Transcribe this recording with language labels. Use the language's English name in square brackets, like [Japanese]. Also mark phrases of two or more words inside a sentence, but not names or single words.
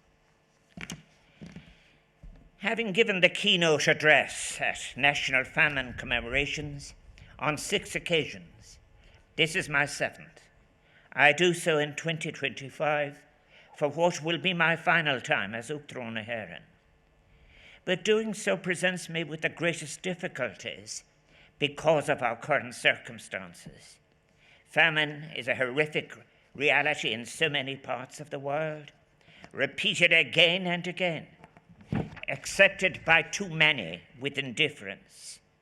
[English] Having given the keynote address at National Famine commemorations on 6 occasions, this is my 7th. I do so in 2025 for what will be my final time as [Irish] Uachtaráin na hÉireann. [English] But doing so presents me with the greatest difficulties because of our current circumstances. Famine is a horrific reality in so many parts of the world, repeated again and again, accepted by too many with indifference.